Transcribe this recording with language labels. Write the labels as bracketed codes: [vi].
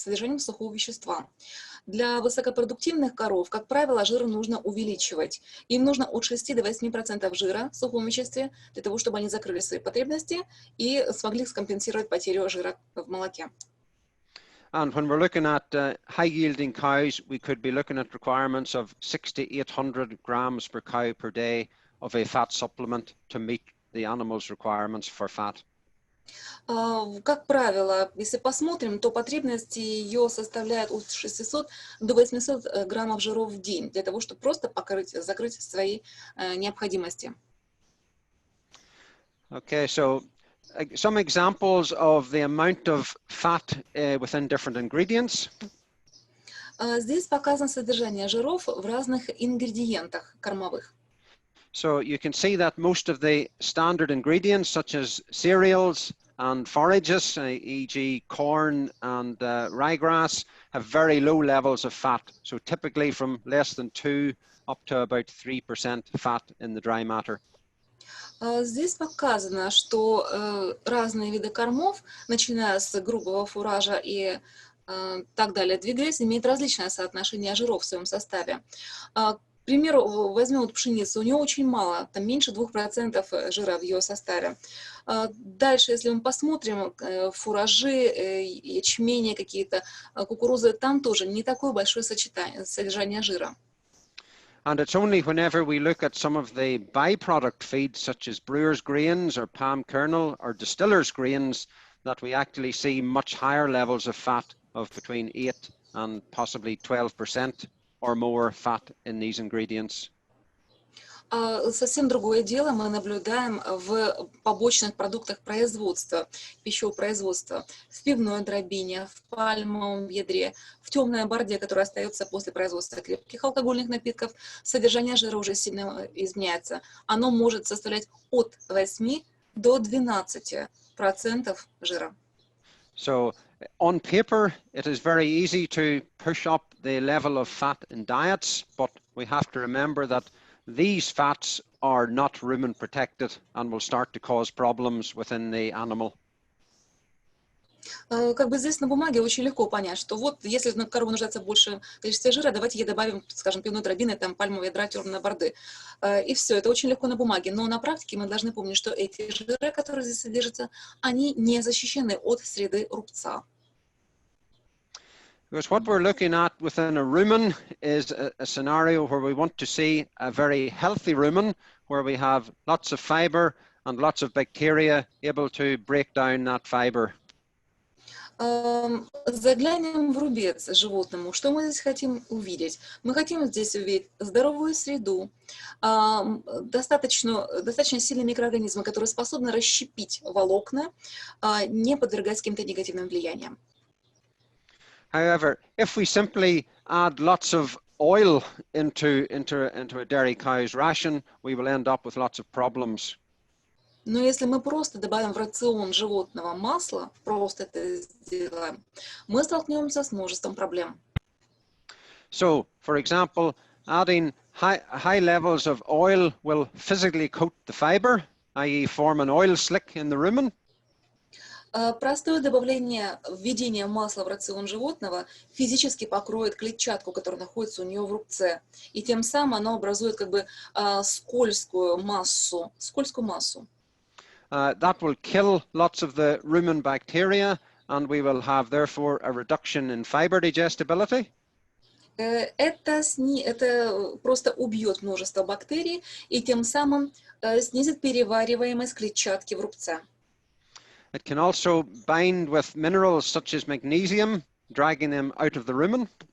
[ru] Содержанием сухого вещества. Для высокопродуктивных коров, как правило, жир нужно увеличивать. Им нужно от 6 до 8% жира в сухом веществе, для того, чтобы они закрыли свои потребности и смогли скомпенсировать потерю жира в молоке. [en] And when we're looking at high-yielding cows, we could be looking at requirements of 600 to 800 grams per cow per day of a fat supplement to meet the animal's requirements for fat. [ru] Как правило, если посмотрим, то потребности ее составляют от 600 до 800 граммов жиров в день, для того, чтобы просто закрыть свои необходимости. [en] Okay, so some examples of the amount of fat within different ingredients. [ru] Здесь показано содержание жиров в разных ингредиентах кормовых. [en] So you can see that most of the standard ingredients, such as cereals and forages, e.g. corn and ryegrass, have very low levels of fat. So typically from less than 2 up to about 3% fat in the dry matter. [ru] Здесь показано, что разные виды кормов, начиная с грубого фуража и так далее, двигаясь, имеют различное соотношение жиров в своем составе. К примеру, возьмем вот пшеницу, у нее очень мало, там меньше 2% жира в ее составе. Дальше, если мы посмотрим, фуражи, ячмени какие-то, кукурузы, там тоже не такое большое содержание жира. [en] And it's only whenever we look at some of the byproduct feeds, such as brewer's grains or palm kernel or distiller's grains, that we actually see much higher levels of fat of between 8 and possibly 12% or more fat in these ingredients. [ru] Совсем другое дело мы наблюдаем в побочных продуктах производства, пищевого производства, в пивной дробине, в пальмовом ядре, в темной борде, которая остается после производства крепких алкогольных напитков. Содержание жира уже сильно изменяется. Оно может составлять от 8 до 12% жира. [en] So on paper, it is very easy to push up the level of fat in diets, but we have to remember that these fats are not rumen protected and will start to cause problems within the animal. [ru] Как бы здесь на бумаге очень легко понять, что вот если корова нуждается в большем количестве жира, давайте ей добавим, скажем, пивной дробины, там пальмовые ядра, темной борды. И все, это очень легко на бумаге. Но на практике мы должны помнить, что эти жиры, которые здесь содержатся, они не защищены от среды рубца. [en] Because what we're looking at within a rumen is a scenario where we want to see a very healthy rumen, where we have lots of fiber and lots of bacteria able to break down that fiber. [ru] Заглянем в рубец животному. Что мы здесь хотим увидеть? Мы хотим здесь увидеть здоровую среду, достаточно сильные микроорганизмы, которые способны расщепить волокна, не подвергаясь каким-то негативным влияниям. [en] However, if we simply add lots of oil into a dairy cow's ration, we will end up with lots of problems. [ru] Но если мы просто добавим в рацион животного масла, просто это сделаем, мы столкнемся с множеством проблем. [en] So, for example, adding high levels of oil will physically coat the fiber, i.e. form an oil slick in the rumen. [ru] Простое добавление, введение масла в рацион животного физически покроет клетчатку, которая находится у нее в рубце, и тем самым оно образует как бы скользкую массу. [en] That will kill lots of the rumen bacteria, and we will have therefore a reduction in fiber digestibility. [ru] Это просто убьет множество бактерий и тем самым снизит перевариваемость клетчатки в рубце. [en] It can also bind with minerals such as magnesium, dragging them out of the rumen.